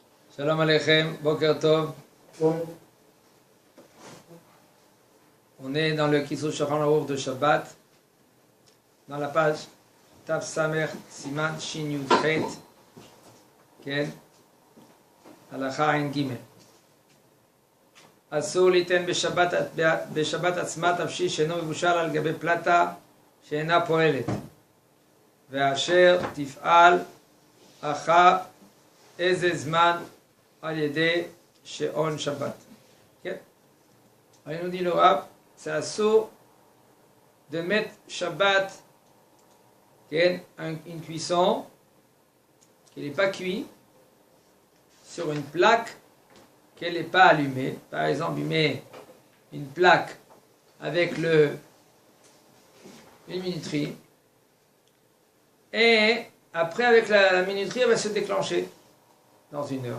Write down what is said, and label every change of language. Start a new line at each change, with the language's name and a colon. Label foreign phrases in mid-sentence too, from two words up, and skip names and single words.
Hebrew: שלום עליכם, בוקר טוב.
French: On est dans le Kisour Shulchan Aruch de Shabbat, dans la page
Hebrew: תו סמך סימן שין יוד חית, כן, הלכה עין גימל. אסור ליתן בשבת עצמה תבשיל שאינו מבושל על גבי פלטה שאינה פועלת, ואשר תפעל אחר איזה זמן על ידי שעון שבת. כן?
French: ראינו dit le Rav, c'est assourd de mettre Shabbat, une cuisson qui n'est pas cuite sur une plaque qu'elle n'est pas allumée. Par exemple, il met une plaque avec une minuterie, et après avec la minuterie, elle va se déclencher dans une heure.